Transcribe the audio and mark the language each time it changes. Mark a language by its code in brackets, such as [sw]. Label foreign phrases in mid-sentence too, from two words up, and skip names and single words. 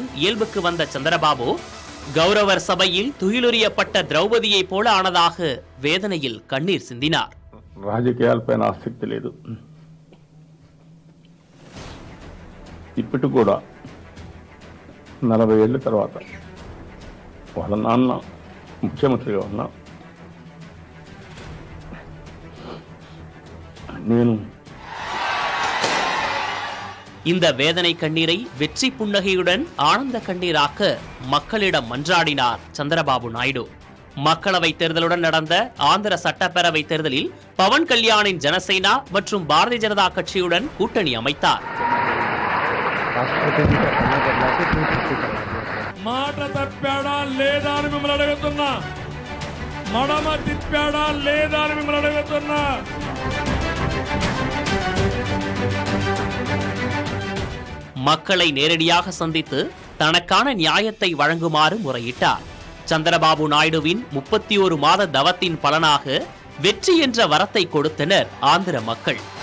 [ta] இயல்புக்கு வந்த சந்திரபாபு கௌரவர் சபையில் துயிலுரியப்பட்ட திரௌபதியை போல ஆனதாக வேதனையில் கண்ணீர் சிந்தினார். [te] రాజకీయాలపైన ఆసక్తి లేదు. ఇప్పటికి కూడా 40 ఏళ్ళ తర్వాత వాళ్ళ నాన్న ముఖ్యమంత్రిగా ఉన్నా నేను [ta] இந்த வேதனை கண்ணீரை வெற்றி புன்னகையுடன் ஆனந்த கண்ணீராக்க மக்களிடம் மன்றாடினார் சந்திரபாபு நாயுடு. மக்களவை தேர்தலுடன் நடந்த ஆந்திர சட்டப்பேரவை தேர்தலில் பவன் கல்யாணின் ஜனசேனா மற்றும் பாரதிய ஜனதா கட்சியுடன் கூட்டணி அமைத்தார். [te] మాట తప్పాడా లేదా అని మిమ్మల్ని అడుగుతున్నా, మడమ తిప్పాడా లేదా అని మిమ్మల్ని అడుగుతున్నా. [ta] மக்களை நேரடியாக சந்தித்து தனக்கான நியாயத்தை வழங்குமாறு முறையிட்டார். சந்திரபாபு நாயுடுவின் 31 மாத தவத்தின் பலனாக வெற்றி என்ற வரத்தை கொடுத்தனர் ஆந்திர மக்கள்.